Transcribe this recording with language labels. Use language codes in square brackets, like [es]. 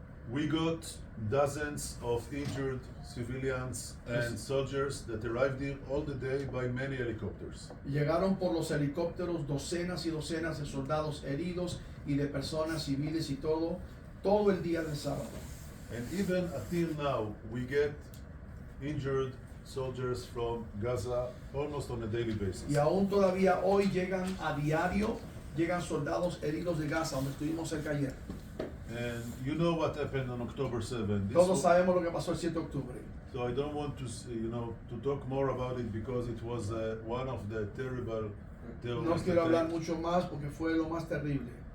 [en] We got dozens of injured civilians and soldiers that arrived here all the day by many helicopters. [es] Llegaron por los helicópteros docenas y docenas de soldados heridos y de personas civiles y todo el día del sábado. [en] And even until now, we get injured soldiers from Gaza almost on a daily basis. [es] Y aún todavía hoy llegan a diario, llegan soldados heridos de Gaza, donde estuvimos cerca ayer. [en] And you know what happened on October 7. [es] Todos sabemos lo que pasó el 7 de octubre. [en] So I don't want to, to talk more about it because it was one of the terrible terrorist [es] No quiero hablar [en] attacks. [es] mucho más porque fue lo más terrible.